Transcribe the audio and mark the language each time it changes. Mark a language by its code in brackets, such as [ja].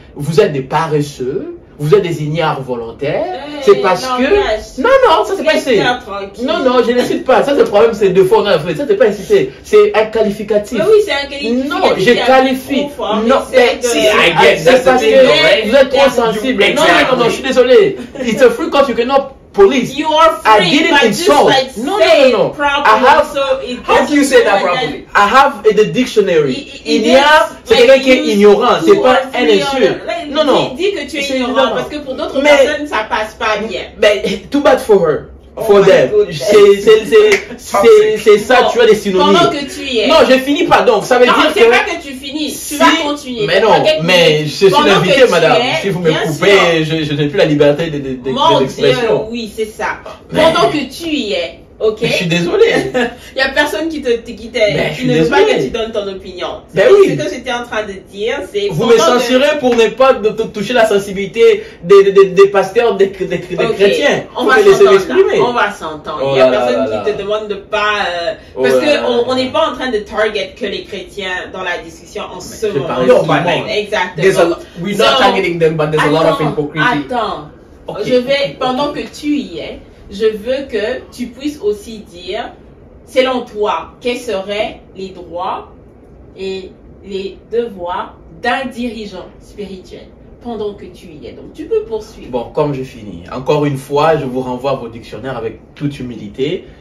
[fr] Vous êtes des paresseux. Vous êtes des ignares volontaires, c'est parce que... Non, ça c'est pas incité. Non, je n'incite pas. Ça c'est le problème, c'est deux fois on a fait. Ça c'est pas incité. C'est un qualificatif. Mais oui, c'est un qualificatif. Non, je qualifie. Non, c'est parce que vous êtes trop sensible. Non, je suis désolé. [en] It's a free country, you cannot police. You are free, I didn't insult. No. How do you say that properly? I have the dictionary. [fr] Ignare, c'est quelqu'un qui est ignorant. C'est pas un insulte. Non. Dis que tu es ignorant parce que pour d'autres personnes, ça passe pas bien. Mais [en] too bad for her. For them. [fr] C'est ça, tu as des synonymes. Pendant que tu y es. Non, je finis pas donc. Ça veut dire que. C'est pas que tu finis. Tu vas continuer. Mais non, mais je suis invité, madame. Si vous me coupez, je n'ai plus la liberté d'expression. Oui, c'est ça. Pendant que tu y es. Ok. Je suis désolé. Il n'y a personne qui ne veut pas que tu donnes ton opinion. Ben oui. Ce que j'étais en train de dire, c'est... Vous me censurez pour ne pas toucher la sensibilité des pasteurs, des chrétiens. On va s'entendre. Il n'y a personne qui te demande de pas... parce qu'on n'est pas en train de target que les chrétiens dans la discussion en ce moment. Exactement. We're not targeting them, but there's a lot of hypocrisy. Attends. Pendant que tu y es, je veux que tu puisses aussi dire, selon toi, quels seraient les droits et les devoirs d'un dirigeant spirituel. pendant que tu y es. Donc, tu peux poursuivre. Bon, comme je finis, encore une fois, je vous renvoie à vos dictionnaires avec toute humilité.